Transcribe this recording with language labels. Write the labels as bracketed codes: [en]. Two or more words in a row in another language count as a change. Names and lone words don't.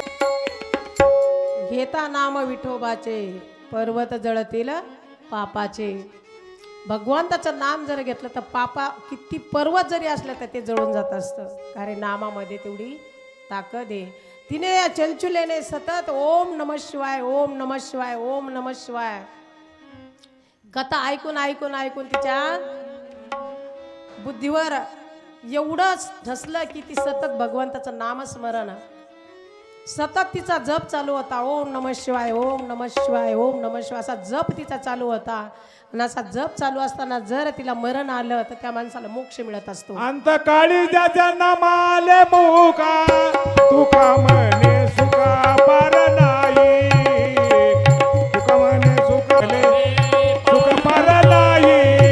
[mr] घेता नाम विठोबाचे पर्वत जळतील पापाचे. भगवंताचं नाम जर घेतलं तर पापा किती पर्वत जरी असलं तर ते जळून जात असतं. कारण नामामध्ये तेवढी ताकद आहे. तिने या चंचुलेने सतत [sa] ओम नमः शिवाय ओम नमः शिवाय ओम नमः शिवाय [mr] कथा ऐकून ऐकून ऐकून तिच्या बुद्धीवर एवढंच ढसलं की ती सतत भगवंताचं नामस्मरण सतत तिचा जप चालू होता. [sa] ओम नमः शिवाय ओम नमः शिवाय ओम नमः शिवाय [mr] असा जप तिचा चालू होता. आणि असा जप चालू असताना जर तिला मरण आलं तर त्या माणसाला मोक्ष मिळत असतो. अंत काळी ज्याच्या नामाले मुका तुका म्हणे सुका पार नाही. तुका म्हणे सुकाले सुका पार नाही.